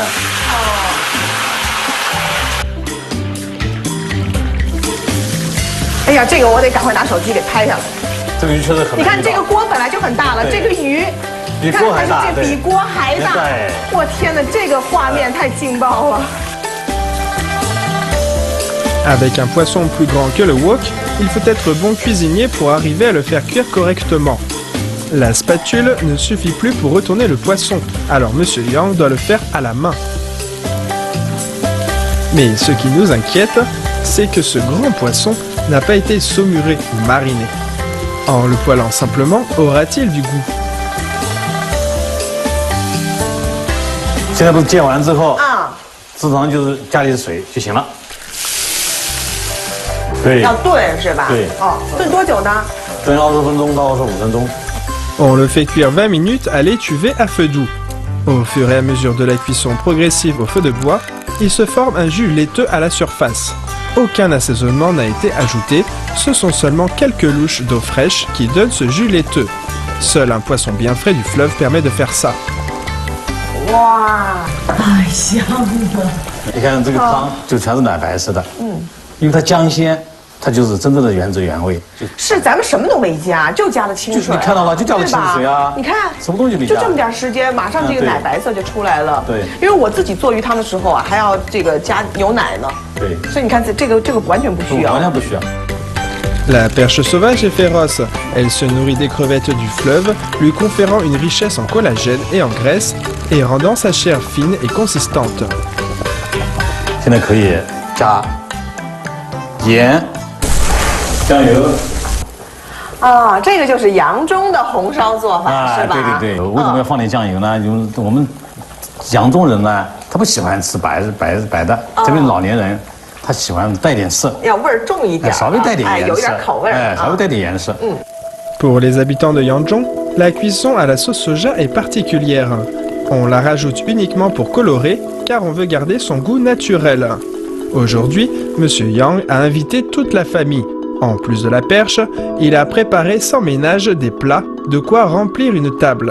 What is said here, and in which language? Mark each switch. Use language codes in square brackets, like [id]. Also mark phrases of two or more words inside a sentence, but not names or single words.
[zh] 哎呀，这个我得赶快拿手机给拍下来。这个鱼确实很。你看这个锅本来就很大了，这个鱼比锅还大，这比锅还大。我天哪，这个画面太劲爆了。 [fr] Avec un poisson plus grand que le wok, il faut être bon cuisinier pour arriver à le faire cuire correctement. La spatule ne suffit plus pour retourner le poisson, alors Monsieur Yang doit le faire à la main. Mais ce qui nous inquiète, c'est que ce grand poisson n'a pas été saumuré ou mariné. En le poêlant simplement, aura-t-il du goût? [zh] 现在不是煎完之后正常就是加点水就行了。要炖是吧？对。哦，炖多久呢？炖20分钟到25分钟。 [fr] On le fait cuire 20 minutes à l'étuvée à feu doux. Au fur et à mesure de la cuisson progressive au feu de bois, il se forme un jus laiteux à la surface. Aucun assaisonnement n'a été ajouté, ce sont seulement quelques louches d'eau fraîche qui donnent ce jus laiteux. Seul un poisson bien frais du fleuve permet de faire ça. [zh] 哇，太香了！你看这个汤就全是奶白色的，因为它姜鲜。它就是真正的原汁原味，是咱们什么都没加，就加了清水。就是你看到了，就加了清水啊！你看，什么东西没加？就这么点时间，马上这个奶白色就出来了。对，因为我自己做鱼汤的时候啊，还要这个加牛奶呢。对，所以你看这个完全不需要。完全不需要。 [fr] La perche sauvage est féroce. Elle se nourrit des crevettes du fleuve, lui conférant une richesse en collagène et en graisse, et rendant sa chair fine et consistante. [zh] 现在可以加盐。酱油啊，这个就是扬州的红烧做法，是吧？对。为什么要放点酱油呢？因为我们扬州人呢，他不喜欢吃白的，特别老年人，他喜欢带点色，要味儿重一点，稍微带点颜色，有点口味，稍微带点颜色。 [fr] Pour les habitants de Yanzhong, la cuisson à la sauce soja est particulière. On la rajoute uniquement pour colorer, car on veut garder son goût naturel. Aujourd'hui, Monsieur Yang a invité toute la famille. En plus de la perche, il a préparé sans ménage des plats, de quoi remplir une table.